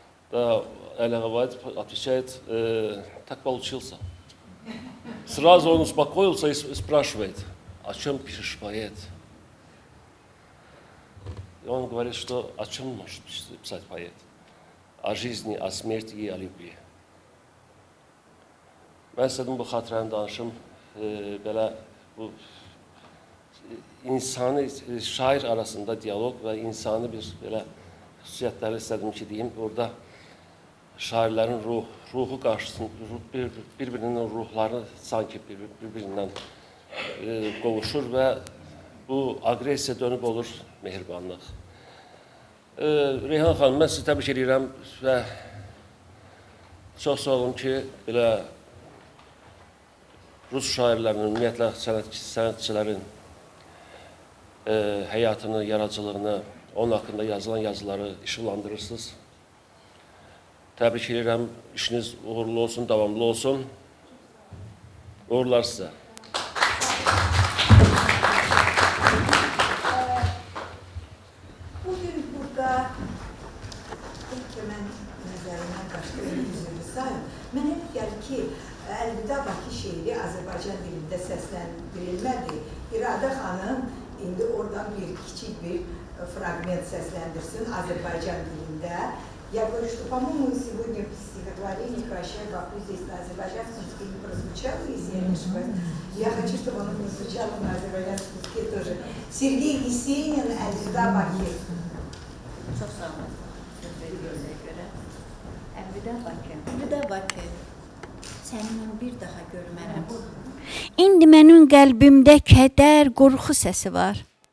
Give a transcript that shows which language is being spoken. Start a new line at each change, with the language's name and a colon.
Russian: Да, Алига Вахид отвечает, так получился. Сразу он успокоился и спрашивает, о чем пишешь, поэт? И он говорит, что о чем может писать поэт? О жизни, о смерти и о любви.
Azerbaijani: Mən istədim bu xatirəni danışım, belə bu insani, şair arasında diyalog və insani bir belə xüsusiyyətləri istədim ki, deyim. Orada şairlərin ruhu qarşısında, bir-birinin ruhları sanki bir-birindən qovuşur və bu agresiya dönüb olur mehribanlıq. Reyhan xanım, mən sizi təbrik edirəm və çox sağ olun ki, belə Rus şairlərinin, ümumiyyətlə sənətçilərin həyatını, yaradıcılığını, onun haqqında yazılan yazıları işıqlandırırsınız. Təbrik edirəm, işiniz uğurlu olsun, davamlı olsun. Uğurlar sizə. Bugün burada belki mən nəzərimdən başqa üzrünü sayım. Mənə gəlir ki, Əlvida Bakı şeiri Azərbaycan dilində səsləndirilmədi. İradə xanım indi oradan bir kiçik bir fragment səsləndirsin Azərbaycan dilində.
Russian: Я говорю, что, по-моему, сегодня в стихотворении «Прощай, Баку» здесь на азербайджанском языке не прозвучало, если я не ошибаюсь. Я хочу, чтобы оно прозвучало на азербайджанском языке тоже.
Azerbaijani: Сергей Есенин, Əlvida Bakı. Çox sağ olun. Söz verdiyinizə görə. Əlvida Bakı. Əlvida Bakı. Səninlə bir daha görmərəm. İndi mənim qəlbimdə kədər, qorxu səsi var.